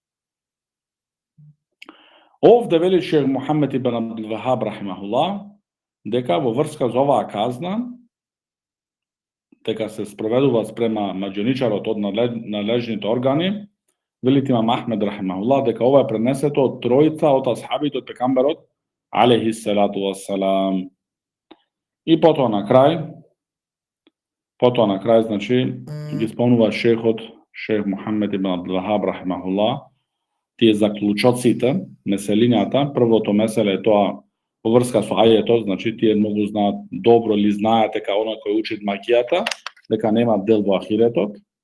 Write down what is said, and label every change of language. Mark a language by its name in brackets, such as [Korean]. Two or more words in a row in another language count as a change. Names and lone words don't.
[Macedonian] Овде вели шех Мухамед ибн Абдул Вахаб рахимахуллах дека во врска за оваа казна, дека се спроведува спрема маđоничарот од надлежните органи, вели имам Ахмед рахимахуллах дека ова е пренесето од тројца од асхабите од пекамберот [Arabic] عليه الصلاة والسلام. [Macedonian] И потоа на крај, значи, ги спомнува шехот, шех Мухамед ибн Абдул Вахаб рахимахуллах, тие заклучоците, меселињата. Првото меселе е тоа во врска со ајетот, значи тие многу знаат добро или знаат дека оној кој учи магијата, дека нема дел во ахиретот.